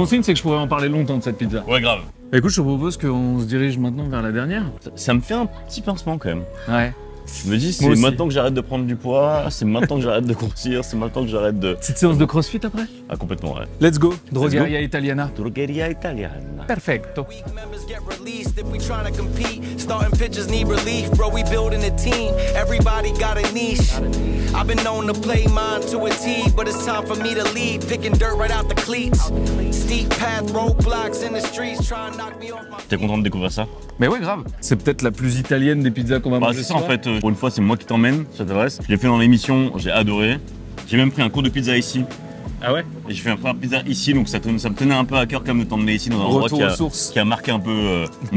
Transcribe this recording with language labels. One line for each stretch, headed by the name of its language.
French: bon signe, c'est que je pourrais en parler longtemps de cette pizza. Ouais, grave. Bah, écoute, je te propose qu'on se dirige maintenant vers la dernière. Ça me fait un petit pincement quand même. Ouais. Je me dis, c'est Moi aussi. maintenant que j'arrête de prendre du poids, c'est maintenant que j'arrête de grossir, c'est maintenant que j'arrête de. Petite séance de crossfit après. Ah, complètement, ouais.
English: Let's go. Drogueria Italiana.
Italian: Drogueria italiana.
Spanish: Perfecto.
English: Weak members get released if we tryna compete. Starting pitchers need relief, bro. We building a team. Everybody got a niche. I've been known to play mine to a T, but it's time for me to lead. Picking dirt right out the cleats. Steep path, roadblocks in the streets, trying to knock me off my.
French: T'es content de découvrir ça? Mais ouais, grave. C'est peut-être la plus italienne des pizzas qu'on va Bah, manger. c'est ce ça en soir. fait, pour une fois, c'est moi qui t'emmène, ça t'adresse. Je l'ai fait dans l'émission, j'ai adoré. J'ai même pris un cours de pizza ici. Ah ouais. Et j'ai fait un première pizza ici, donc ça me tenait un peu à cœur quand même de t'emmener ici dans un endroit Retour qui aux a, sources. qui a marqué un peu mon